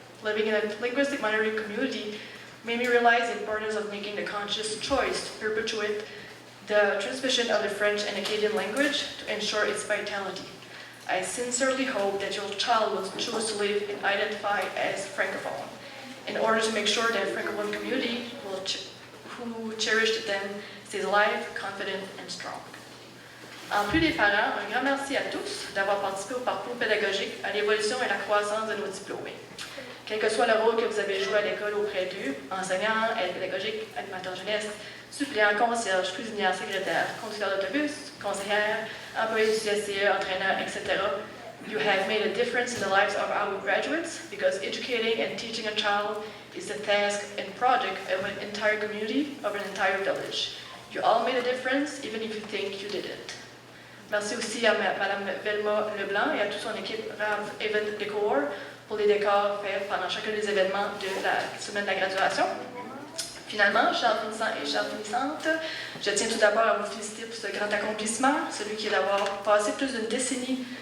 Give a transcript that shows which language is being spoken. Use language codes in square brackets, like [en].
[en] Living in a linguistic minority community made me realize the importance of making the conscious choice to perpetuate the transmission of the French and Acadian language to ensure its vitality. I sincerely hope that your child will choose to live and identify as Francophone, in order to make sure that Francophone community who cherished them stays alive, confident, and strong. [fr] En plus des parents, un grand merci à tous d'avoir participé au parcours pédagogique, à l'évolution et à la croissance de nos diplômés. Quel que soit le rôle que vous avez joué à l'école auprès d'eux, enseignant, aide pédagogique, animateur jeunesse, suppléant, concierge, cuisinière, secrétaire, conducteur d'autobus, conseillère, employé du CSCE, entraîneur, etc., [en] you have made a difference in the lives of our graduates because educating and teaching a child is the task and project of an entire community, of an entire village. You all made a difference, even if you think you didn't. [fr] Merci aussi à Mme Velma Leblanc et à toute son équipe RAV Event Decor pour les décors faits pendant chacun des événements de la semaine de la graduation. Finalement, chers finissants et chères finissantes, je tiens tout d'abord à vous féliciter pour ce grand accomplissement, celui qui est d'avoir passé plus d'une décennie